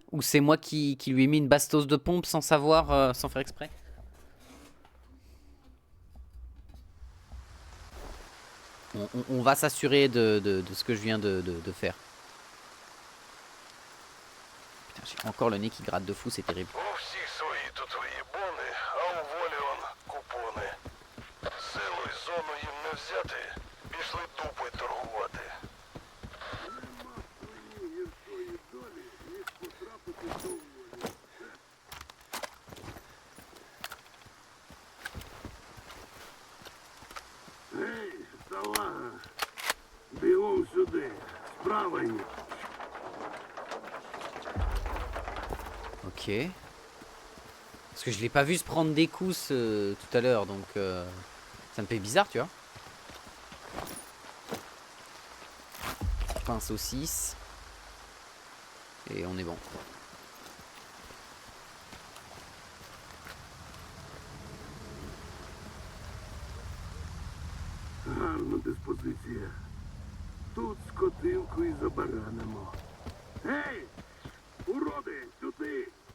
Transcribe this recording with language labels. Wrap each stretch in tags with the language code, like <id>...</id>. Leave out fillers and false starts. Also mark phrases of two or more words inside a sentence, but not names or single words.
<fr>Ou c'est moi qui lui ai mis une bastos de pompe sans savoir, sans faire exprès? On va s'assurer de ce que je viens de faire. Putain, j'ai encore le nez qui gratte de fou, c'est terrible.</fr> <uk>У всіх свої тут свої бони, а у волі он купони. Силу й зону їм не взяти, пішли дупи торгувати. Нема своїй гіршої долі, ніж потрапити до волі. Гей, салага! Бігом сюди, справа є.</uk> <fr>Ok. Parce que je l'ai pas vu se prendre des coups tout à l'heure, donc ça me fait bizarre, tu vois. Pain saucisse. Et on est bon.</fr> <uk>Гарна диспозиція. Тут скотинку і забаранимо. Гей! Уроди, сюди!</uk>